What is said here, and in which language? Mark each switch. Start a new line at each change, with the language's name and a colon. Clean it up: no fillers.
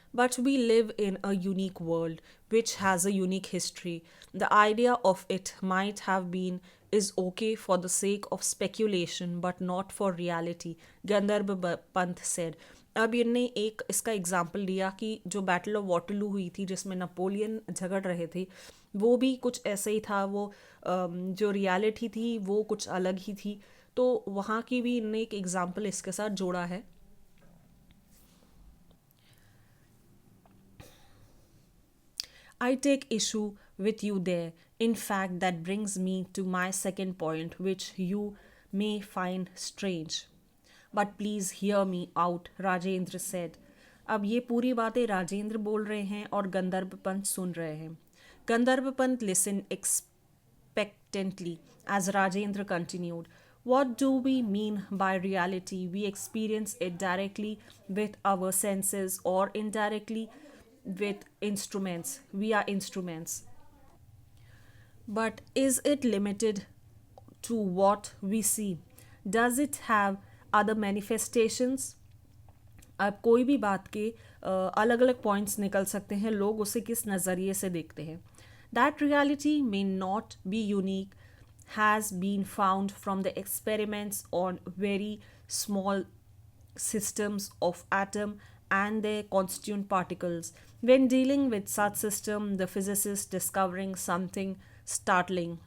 English: But we live in a unique world which has a unique history. The idea of it might have been is okay for the sake of speculation but not for reality, Gandharb Pant said.
Hindi: अब इनने एक इसका example दिया कि जो battle of Waterloo हुई थी जिसमें नपोलियन झगड़ रहे थे, वो भी कुछ ऐसे ही था। वो जो रियलिटी थी वो कुछ अलग ही थी, तो वहाँ की भी इनने एक एग्जाम्पल इसके साथ जोड़ा है।
English: I take issue with you there. In fact, that brings me to my second point, which you may find strange. But please hear me out, Rajendra said.
Hindi: अब ये पूरी बातें राजेंद्र बोल रहे हैं और गंधर्व पंत सुन रहे हैं।
English: Gandharva Pant listened expectantly as Rajendra continued. What do we mean by reality? We experience it directly with our senses or indirectly with instruments. We are instruments. But is it limited to what we see? Does it have other manifestations?
Hindi: अब कोई भी बात के अलग अलग points निकल सकते हैं, लोग उसे किस नज़रिए से देखते हैं।
English: That reality may not be unique has been found from the experiments on very small systems of atom and their constituent particles. When dealing with such system, the physicist discovering something startling.